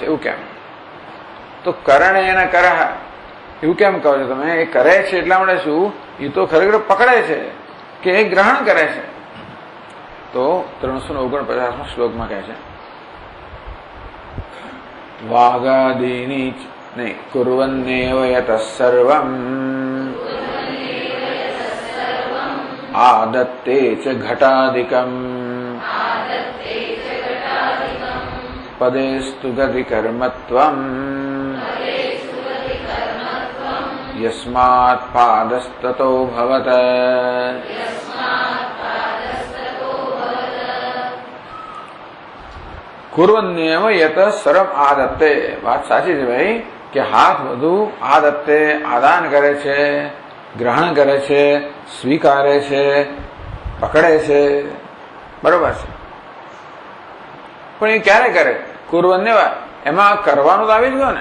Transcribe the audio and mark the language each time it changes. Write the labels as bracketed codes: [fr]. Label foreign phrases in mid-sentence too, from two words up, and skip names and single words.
[gu] એવું કેમ? તો કરણે એને કર એવું કેમ કહો છો તમે? એ કરે છે એટલા માટે શું? એ તો ખરેખર પકડે છે કે એ ગ્રહણ કરે છે. તો 349 શ્લોકમાં કહે છે વાગાદીની नहीं, [sa] कुर्वन्नेव यतः सर्वम् आदत्ते च घटादिकम् पदेस्तु गतिकर्मत्वम् यस्मात् पादस्ततो भवत। कुर्वन्नेव यत सर्व आदत्ते, [gu] વાત સાચી છે ભાઈ કે હાથ બધું આદત્તે આદાન કરે છે, ગ્રહણ કરે છે, સ્વીકારે છે, પકડે છે, બરોબર છે. પણ એ ક્યારે કરે? કુર્વન્નેવ, એમાં કરવાનું તો આવી જ ગયો ને.